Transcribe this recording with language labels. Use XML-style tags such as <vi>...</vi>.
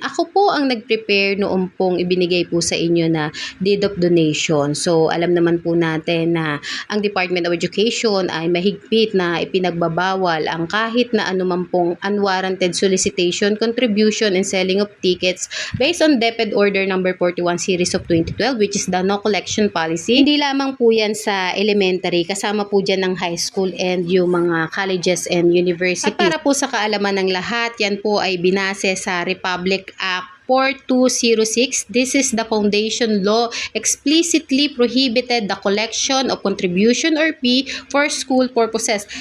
<tl>Ako po ang nag-prepare noong pong ibinigay po sa inyo na deed of donation.</tl> <en>So,</en> <tl>alam naman po natin na ang Department of Education ay mahigpit na ipinagbabawal ang kahit na anuman pong</tl> <en>unwarranted solicitation, contribution, and selling of tickets based on DepEd Order number 41 series of 2012, which is the no collection policy.</en> <tl>Hindi lamang po yan sa elementary, kasama po dyan ng high school and yung mga colleges and universities. At para po sa kaalaman ng lahat, yan po ay binase sa Republic Act 4206.</tl> <en>This is the foundation law explicitly prohibited the collection of contribution or fee for school purposes.</en>